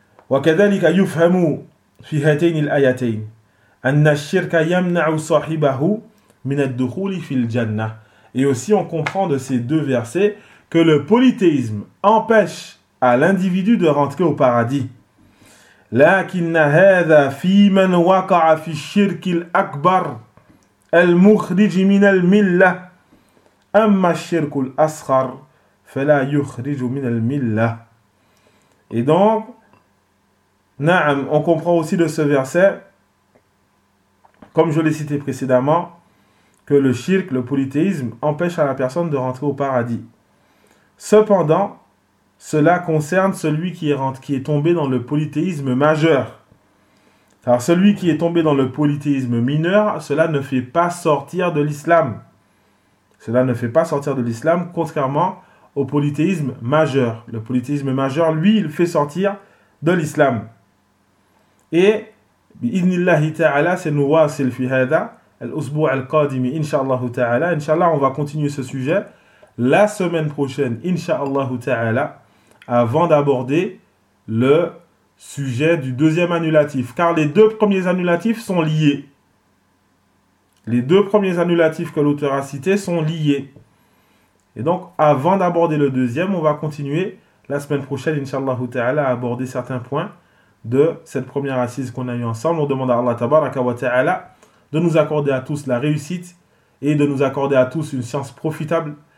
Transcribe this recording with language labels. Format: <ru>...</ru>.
<ar>وكذلك يفهم في هاتين الآيتين أن الشرك يمنع صاحبه من الدخول في الجنة.</ar> <fr>Et aussi on comprend de ces deux versets que le polythéisme empêche à l'individu de rentrer au paradis.</fr> <ar>لكن هذا في من وقع في الشرك الأكبر المخرج من الملة أما الشرك الأصغر فلا يخرج من الملة.</ar> <fr>Et donc Naam, on comprend aussi de ce verset, comme je l'ai cité précédemment, que le shirk, le polythéisme, empêche à la personne de rentrer au paradis. Cependant, cela concerne celui qui est tombé dans le polythéisme majeur. Alors, celui qui est tombé dans le polythéisme mineur, cela ne fait pas sortir de l'islam. Cela ne fait pas sortir de l'islam, contrairement au polythéisme majeur. Le polythéisme majeur, lui, il fait sortir de l'islam. Et</fr> <ar>بإذن الله تعالى سنواصل في هذا الأسبوع القادم إن شاء الله تعالى. إن شاء الله</ar> <fr>on va continuer ce sujet la semaine prochaine</fr> <ar>إن شاء الله تعالى,</ar> <fr>avant d'aborder le sujet du deuxième annulatif, car les deux premiers annulatifs sont liés. Les deux premiers annulatifs que l'auteur a cités sont liés. Et donc avant d'aborder le deuxième, on va continuer la semaine prochaine</fr> <ar>إن شاء الله تعالى</ar> <fr>à aborder certains points de cette première assise qu'on a eue ensemble. On demande à Allah tabaraka wa ta'ala de nous accorder à tous la réussite et de nous accorder à tous une science profitable.</fr>